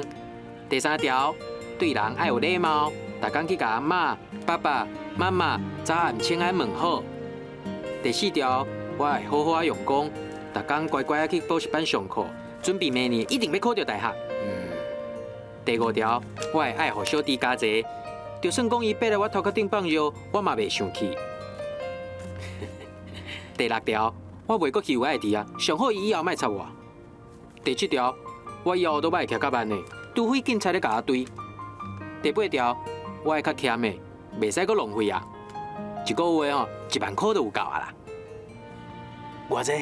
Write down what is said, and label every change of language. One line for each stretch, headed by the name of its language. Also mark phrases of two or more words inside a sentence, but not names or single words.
Min Nan Chinese: 第3条，对人爱有礼貌，逐工去甲阿嬷、爸爸、妈妈早暗请安问好。第4条，我会好好用功，逐工乖乖去补习班上课，准备明年一定要考到大学。第5条，我会爱护小弟家姐，就算讲伊爬来我头壳顶放尿，我嘛袂生气。第6条，我袂阁欺负爱弟啊，上好伊以后莫插我。第7条，我以后都莫徛较慢的，除非警察咧甲我追。第8条，我会较俭的，袂使阁浪费啊。一个月1万块都有够啊啦。偌济？